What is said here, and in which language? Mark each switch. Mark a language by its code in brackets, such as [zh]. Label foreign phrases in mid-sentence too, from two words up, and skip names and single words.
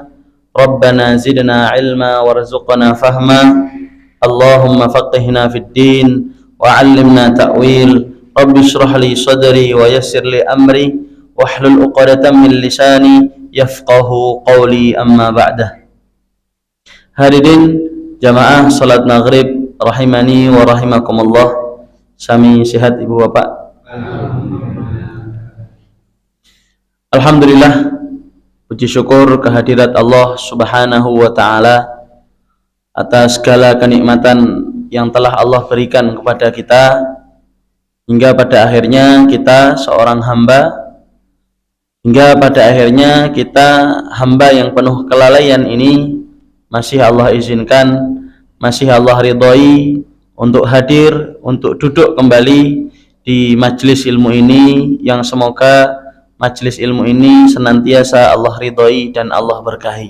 [ar] ربنا زدنا علما وارزقنا فهما. اللهم فقهنا في الدين وعلمنا التأويل. رب اشرح لي صدري ويسر لي أمري واحلل عقدة من لساني يفقهوا قولي أما بعد. [id] Hadirin jamaah salat maghrib [ar] رحمني ورحمكم الله. [id] Sami sehat Ibu Bapak? Alhamdulillah, puji syukur kehadirat Allah [ar] سبحانه وتعالى [id] atas segala kenikmatan yang telah Allah berikan kepada kita, hingga pada akhirnya kita seorang hamba, hingga pada akhirnya kita hamba yang penuh kelalaian ini masih Allah izinkan, masih Allah ridhoi untuk hadir, untuk duduk kembali di majelis ilmu ini, yang semoga majelis ilmu ini senantiasa Allah ridhoi dan Allah berkahi.